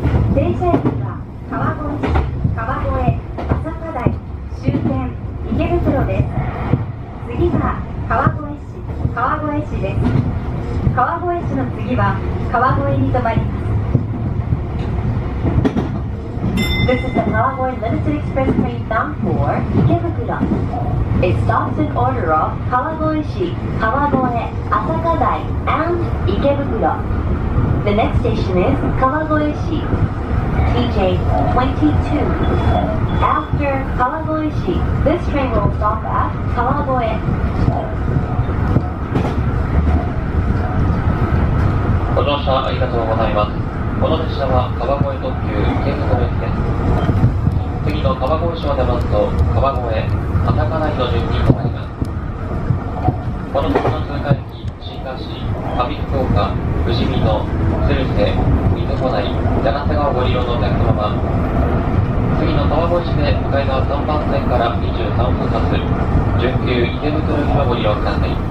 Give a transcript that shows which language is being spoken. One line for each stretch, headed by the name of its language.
Japanese: 停車駅は川越市、川越、朝霞台、終点池袋です。次は川越市、川越市です。川越市の次は川越に停まります。
English: This is the Kawagoe Limited Express train bound for Ikebukuro. It stops in order of Kawagoe-shi, Kawagoe, Asakadai, and Ikebukuro. The next station is Kawagoe-shi, TJ22. After Kawagoe-shi, this train will stop at Kawagoe.
Japanese: ご乗車ありがとうございます。この列車は川越特急池袋駅です。次の川越市を出ますと川越、朝霞台の順に停まります。この先の通過駅新河市、上福岡、富士見野、鶴瀬、水穂台、柳瀬川をご利用のお客様は次の川越市で向かい側3番線から23分発準急池袋行きをご利用ください。